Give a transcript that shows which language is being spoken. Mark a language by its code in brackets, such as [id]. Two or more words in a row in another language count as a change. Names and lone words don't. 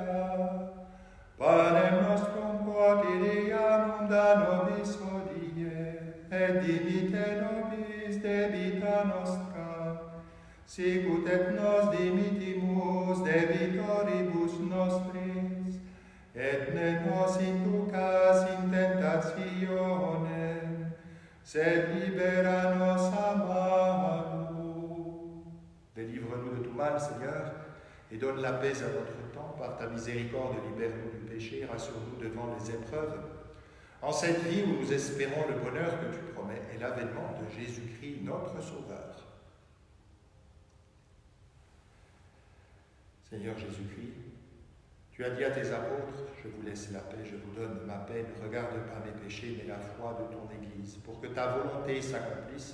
[la] Panem nostrum quotidianum da nobis hodie, et dimite nobis debita nostra, sicut et nos dimitimus debitoribus nostris, et ne nos inducas in tentationem, sed libera nos a malo. [fr] Délivre-nous de tout mal, Seigneur, et donne la paix à notre temps. Par ta miséricorde, libère-nous du péché, rassure-nous devant les épreuves. En cette vie où nous espérons le bonheur que tu promets et l'avènement de Jésus-Christ, notre Sauveur. Seigneur Jésus-Christ, tu as dit à tes apôtres, je vous laisse la paix, je vous donne ma paix, ne regarde pas mes péchés, mais la foi de ton Église, pour que ta volonté s'accomplisse.